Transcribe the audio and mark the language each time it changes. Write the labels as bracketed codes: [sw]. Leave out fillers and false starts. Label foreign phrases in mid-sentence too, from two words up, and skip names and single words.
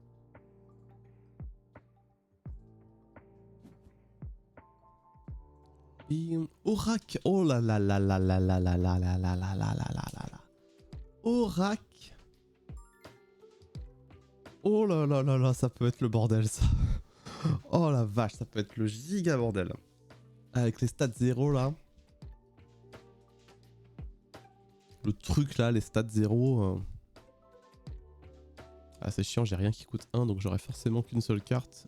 [fr] Orac. Oh là là là là là là là là là là là là là là là. Orac. Oh là là là là, ça peut être le bordel ça. Oh la vache, ça peut être le giga bordel. Avec les stats 0 là. Le truc là, les stats 0. Ah, c'est chiant, j'ai rien qui coûte 1, donc j'aurai forcément qu'une seule carte.